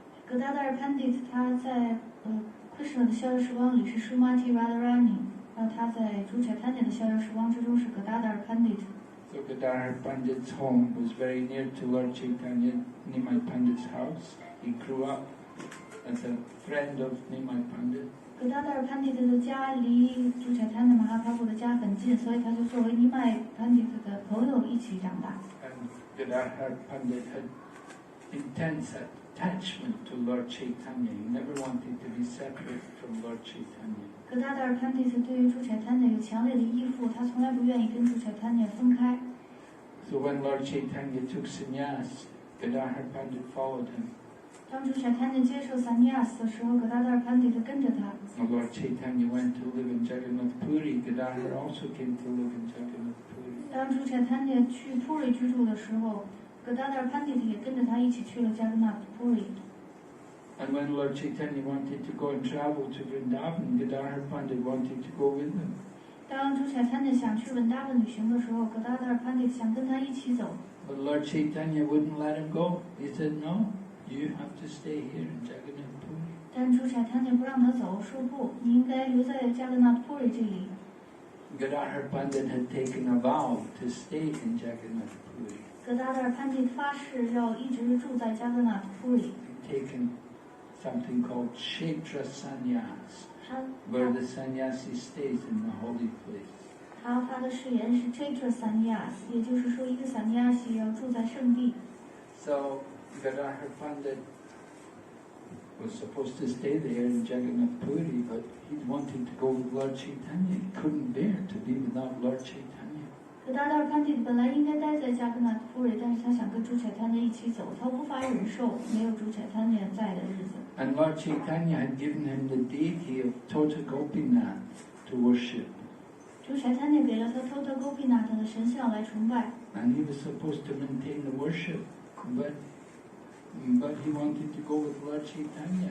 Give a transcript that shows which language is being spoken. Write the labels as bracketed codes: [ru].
[zh] Gadadhar Pandit 他在Krishna 的逍遥时光里是 Srimati Radharani，然后他在主 Chaitanya 的逍遥时光之中是 Gadadhar Pandit。 [en] So Gadadhar Pandit's home was very near to Lord Chaitanya, Nimai Pandit's house. He grew up as a friend of Nimai Pandit. [zh] Gadadhar Pandit 的家离朱彩滩的马哈帕布的家很近，所以他就作为尼麦 Pandit 的朋友一起长大。 [en] And Gadadhar Pandit had intense attachment to Lord Chaitanya. He never wanted to be separate from Lord Chaitanya. [zh] Gadadhar Pandit 对于朱彩滩有强烈的依附，他从来不愿意跟朱彩滩分开。 [en] So when Lord Chaitanya took sannyas, Gadadhar Pandit followed him. [zh] 当朱彩滩接受 sannyas 的时候，Gadadhar Pandit 跟着他。 [en] Lord Chaitanya went to live in Jagannath Puri. Gadadhar also came to live in Jagannath Puri. [zh] 当朱彩滩去 Puri 居住的时候，Gadadhar Pandit 也跟着他一起去了 Jagannath Puri。 [en] And when Lord Chaitanya wanted to go and travel to Vrindavan, Gadadhar Pandit wanted to go with them. [zh] 当朱彩滩想去文达文旅行的时候，Gadadhar Pandit 想跟他一起走。 [en] But Lord Chaitanya wouldn't let him go. He said, "No, you have to stay here in Jagannath Puri." [zh] 但朱彩滩不让他走，说不，你应该留在 Jagannath Puri 这里。 [en] Gadadhar Pandit had taken a vow to stay in Jagannath Puri. [zh] Gadadhar Pandit 发誓要一直住在 Jagannath Puri。 [en] He'd taken something called Kshetra Sannyas, where the sannyasi stays in the holy place. [zh] 他发的誓言是 Kshetra Sannyas， 也就是说一个 sannyasi 要住在圣地。 [en] So Gadadhar Pandit was supposed to stay there in Jagannath Puri, but he wanted to go with Lord Chaitanya. He couldn't bear to be without Lord Chaitanya. [zh] Gadadhar Pandit 本来应该待在 Jagannath Puri， 但是他想跟朱彩滩一起走，他无法忍受没有朱彩滩在的日子。 [en] And Lord Chaitanya had given him the deity of Tota Gopinath to worship. [zh] 朱彩滩给了他 Tota Gopinath 的神像来崇拜。 [en] And he was supposed to maintain the worship, but he wanted to go with Lord Chaitanya.